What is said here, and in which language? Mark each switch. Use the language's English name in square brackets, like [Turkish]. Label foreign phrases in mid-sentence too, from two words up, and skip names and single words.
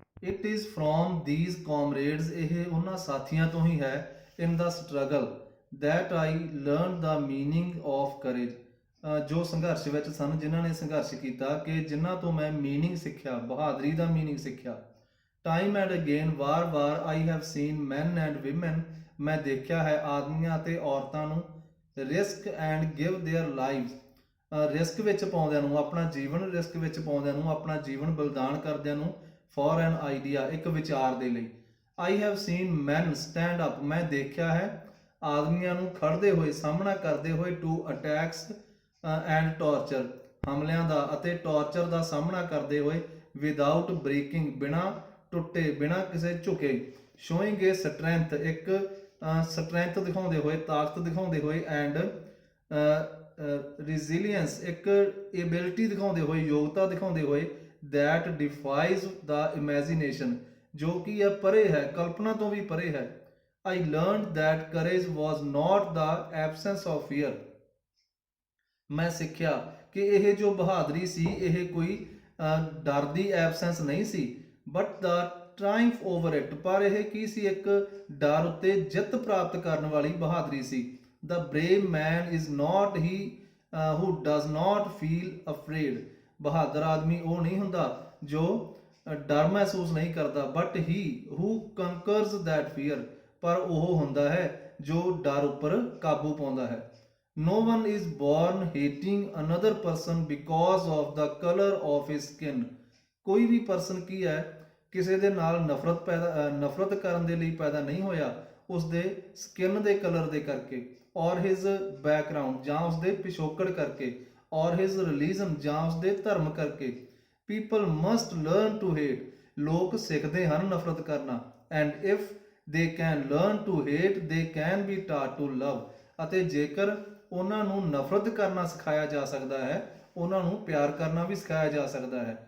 [English] It is from these comrades, [Punjabi] ਇਹ ਉਹਨਾਂ ਸਾਥੀਆਂ ਤੋਂ ਹੀ ਹੈ, [English] in the struggle that I learned the meaning of courage, [Punjabi] ਜੋ ਸੰਘਰਸ਼ ਵਿੱਚ ਸਨ, ਜਿਨ੍ਹਾਂ ਨੇ ਸੰਘਰਸ਼ ਕੀਤਾ, ਕਿ ਜਿਨ੍ਹਾਂ ਤੋਂ ਮੈਂ ਮੀਨਿੰਗ ਸਿੱਖਿਆ, ਬਹਾਦਰੀ ਦਾ ਮੀਨਿੰਗ ਸਿੱਖਿਆ। [English] Time and again, [Punjabi] ਵਾਰ-ਵਾਰ, [English] I have seen men and women, [Punjabi] ਮੈਂ ਦੇਖਿਆ ਹੈ ਆਦਮੀਆਂ ਅਤੇ ਔਰਤਾਂ ਨੂੰ, [English] risk and give their lives, [Punjabi] ਰਿਸਕ ਵਿੱਚ ਪਾਉਂਦਿਆਂ ਨੂੰ, ਆਪਣਾ ਜੀਵਨ ਰਿਸਕ ਵਿੱਚ ਪਾਉਂਦਿਆਂ ਨੂੰ, ਆਪਣਾ ਜੀਵਨ ਬਲਿਦਾਨ ਕਰਦਿਆਂ ਨੂੰ, [English] for an idea, [Punjabi] ਇੱਕ ਵਿਚਾਰ ਦੇ ਲਈ। [English] I have seen man stand up, [Punjabi] ਮੈਂ ਦੇਖਿਆ ਹੈ ਆਦਮੀਆਂ ਨੂੰ ਖੜ੍ਹਦੇ ਹੋਏ, ਸਾਹਮਣਾ ਕਰਦੇ ਹੋਏ, [English] to attacks and torture, [Punjabi] ਹਮਲਿਆਂ ਦਾ ਅਤੇ ਟਾਰਚਰ ਦਾ ਸਾਹਮਣਾ ਕਰਦੇ ਹੋਏ, [English] without breaking, [Punjabi] ਬਿਨਾਂ ਟੁੱਟੇ, ਬਿਨਾਂ ਕਿਸੇ ਝੁਕੇ, [English] showing a strength, [Punjabi] ਇੱਕ ਸਟਰੈਂਥ ਦਿਖਾਉਂਦੇ ਹੋਏ, ਤਾਕਤ ਦਿਖਾਉਂਦੇ ਹੋਏ, ਐਂਡ resilience, ਇੱਕ ਏਬਿਲਿਟੀ ਦਿਖਾਉਂਦੇ ਹੋਏ, ਯੋਗਤਾ ਦਿਖਾਉਂਦੇ ਹੋਏ, [English] that defies the imagination, [Punjabi] ਜੋ ਕਿ ਇਹ ਪਰੇ ਹੈ, ਕਲਪਨਾ ਤੋਂ ਵੀ ਪਰੇ ਹੈ। [English] I learned that courage was not the absence of fear, [Punjabi] ਮੈਂ ਸਿੱਖਿਆ ਕਿ ਇਹ ਜੋ ਬਹਾਦਰੀ ਸੀ, ਇਹ ਕੋਈ ਡਰ ਦੀ ਐਬਸੈਂਸ ਨਹੀਂ ਸੀ, [English] but the triumph over it, [Punjabi] ਪਰ ਇਹ ਕੀ ਸੀ, ਇੱਕ ਡਰ ਉੱਤੇ ਜਿੱਤ ਪ੍ਰਾਪਤ ਕਰਨ ਵਾਲੀ ਬਹਾਦਰੀ ਸੀ। [English] The brave man is not he who does not feel afraid, [Punjabi] ਬਹਾਦਰ ਆਦਮੀ ਉਹ ਨਹੀਂ ਹੁੰਦਾ ਜੋ ਡਰ ਮਹਿਸੂਸ ਨਹੀਂ ਕਰਦਾ, [English] but he who conquers that fear, [Punjabi] ਪਰ ਉਹ ਹੁੰਦਾ ਹੈ ਜੋ ਡਰ ਉੱਪਰ ਕਾਬੂ ਪਾਉਂਦਾ ਹੈ। [English] No one is born hating another person because of the color of his skin, [Punjabi] ਕੋਈ ਵੀ ਪਰਸਨ ਕੀ ਹੈ, ਕਿਸੇ ਦੇ ਨਾਲ ਨਫ਼ਰਤ ਕਰਨ ਦੇ ਲਈ ਪੈਦਾ ਨਹੀਂ ਹੋਇਆ, ਉਸ ਦੇ ਸਕਿਨ ਦੇ ਕਲਰ ਦੇ ਕਰਕੇ, [English] or his background, [Punjabi] ਜਾਂ ਉਸ ਦੇ ਪਿਛੋਕੜ ਕਰਕੇ, [English] or his religion, [Punjabi] ਜਾਂ ਉਸ ਦੇ ਧਰਮ ਕਰਕੇ। [English] People must learn to hate, [Punjabi] ਲੋਕ ਸਿੱਖਦੇ ਹਨ ਨਫ਼ਰਤ ਕਰਨਾ, [English] and if they can learn to hate they can be taught to love, [Punjabi] ਅਤੇ ਜੇਕਰ ਉਹਨਾਂ ਨੂੰ ਨਫ਼ਰਤ ਕਰਨਾ ਸਿਖਾਇਆ ਜਾ ਸਕਦਾ ਹੈ, ਉਹਨਾਂ ਨੂੰ ਪਿਆਰ ਕਰਨਾ ਵੀ ਸਿਖਾਇਆ ਜਾ ਸਕਦਾ ਹੈ।